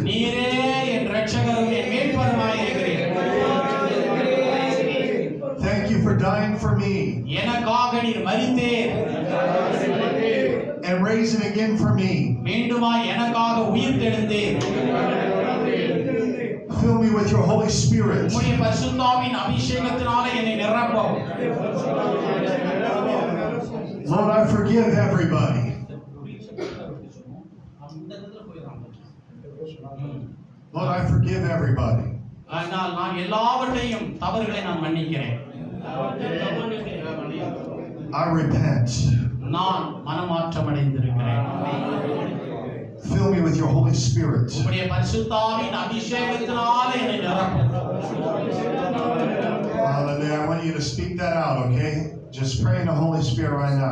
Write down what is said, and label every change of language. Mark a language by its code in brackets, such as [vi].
[ta] நீரே என் இரட்சகரும் என் மீட்பருமாய் இருக்கிறீர். [en] Thank you for dying for me [ta] எனக்காக நீர் மரித்தீர், [en] and raising again for me. [ta] மீண்டுமாய் எனக்காக உயிர்த்தெழுந்தீர். [en] Fill me with your Holy Spirit. [ta] உம்முடைய பரிசுத்தாவின் அபிஷேகத்தினாலே என்னை நிரப்பும். [en] Lord, I forgive everybody. Lord, I forgive everybody. [ta] நான் எல்லாவற்றையும் தவறுகளை நான் மன்னிக்கிறேன். [en] I repent. [ta] நான் மனமாற்றம் அடைந்திருக்கிறேன். [en] Fill me with your Holy Spirit. [ta] உம்முடைய பரிசுத்தாவின் அபிஷேகத்தினாலே என்னை நிரப்பும். [en] Hallelujah. I want you to speak that out, okay? Just pray in the Holy Spirit right now.